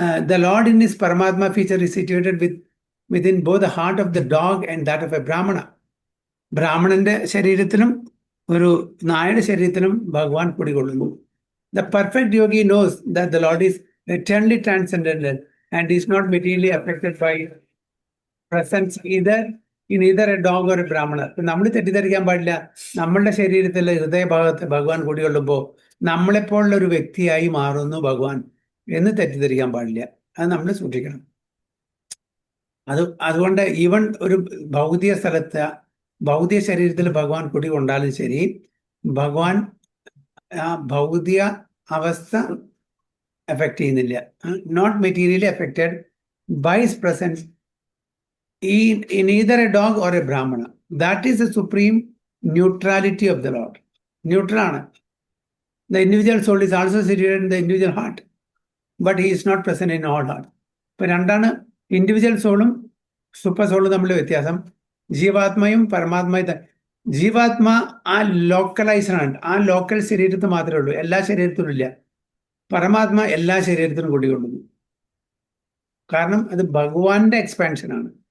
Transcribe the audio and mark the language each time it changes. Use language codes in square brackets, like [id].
[en] The Lord in his Paramatma feature is situated within both the heart of the dog and that of a Brahmana. [ml] ബ്രാഹ്മണന്റെ ശരീരത്തിലും ഒരു നായയുടെ ശരീരത്തിലും ഭഗവാൻ കുടികൊള്ളുന്നു. [en] The perfect yogi knows that the Lord is eternally transcendental and is not materially affected by presence in either a dog or a Brahmana. [ml] നമ്മൾ തെറ്റിദ്ധരിക്കാൻ പാടില്ല, നമ്മളുടെ ശരീരത്തിൽ ഹൃദയഭാഗത്ത് ഭഗവാൻ കുടികൊള്ളുമ്പോൾ നമ്മളെപ്പോലുള്ള ഒരു വ്യക്തിയായി മാറുന്നു ഭഗവാൻ എന്ന് തെറ്റിദ്ധരിക്കാൻ പാടില്ല. അത് നമ്മൾ സൂക്ഷിക്കണം. അതുകൊണ്ട് ഈവൻ ഒരു ഭൗതിക സ്ഥലത്ത്, ഭൗതിക ശരീരത്തിൽ ഭഗവാൻ കുടികൊണ്ടാലും ശരി, ഭഗവാൻ ആ ഭൗതിക അവസ്ഥ എഫക്ട് ചെയ്യുന്നില്ല. [en] Not materially affected by his presence in either a dog or a Brahmana. That is the supreme neutrality of the Lord. [ml] Neutral ആണ്. [en] The individual soul is also situated in the individual heart, but he is not present in all heart. [ml] ഇപ്പൊ രണ്ടാണ് individual സോളും super സോളും തമ്മിൽ വ്യത്യാസം. ജീവാത്മയും പരമാത്മയും. ജീവാത്മ ആ localised ആണ്, ആ local ശരീരത്തിൽ മാത്രമേ ഉള്ളൂ, എല്ലാ ശരീരത്തിലും ഇല്ല. പരമാത്മ എല്ലാ ശരീരത്തിലും കൂടിക്കൊള്ളുന്നു. കാരണം അത് ഭഗവാന്റെ എക്സ്പാൻഷൻ ആണ്.